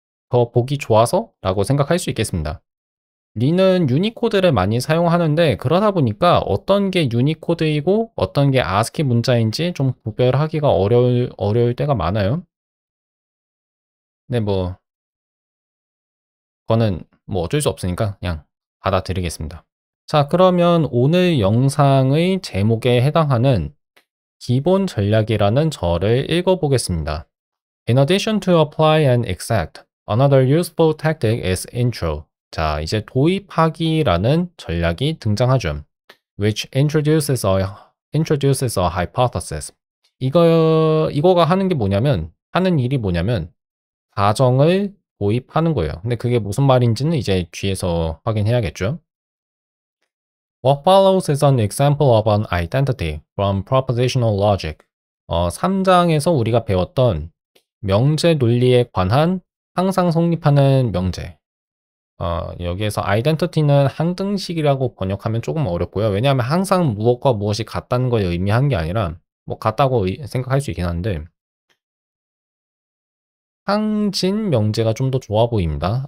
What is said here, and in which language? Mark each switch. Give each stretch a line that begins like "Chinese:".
Korean: 더 보기 좋아서? 라고 생각할 수 있겠습니다. 리는 유니코드를 많이 사용하는데 그러다 보니까 어떤 게 유니코드이고 어떤 게 아스키 문자인지 좀 구별하기가 어려울 때가 많아요. 근데 그거는 어쩔 수 없으니까 그냥 받아들이겠습니다. 자, 그러면 오늘 영상의 제목에 해당하는 기본 전략이라는 절을 읽어보겠습니다.
English: In addition to apply and exact, another useful tactic is intro.
Korean: 자, 이제 도입하기라는 전략이 등장하죠.
English: Which introduces a hypothesis.
Korean: 이거가 하는 일이 뭐냐면, 가정을 도입하는 거예요. 근데 그게 무슨 말인지는 이제 뒤에서 확인해야겠죠.
English: What follows is an example of an identity from propositional logic.
Korean: 3장에서 우리가 배웠던 명제 논리에 관한 항상 성립하는 명제. 여기에서 identity는 항등식이라고 번역하면 조금 어렵고요. 왜냐하면 항상 무엇과 무엇이 같다는 걸 의미한 게 아니라 같다고 생각할 수 있긴 한데 항진 명제가 좀 더 좋아 보입니다.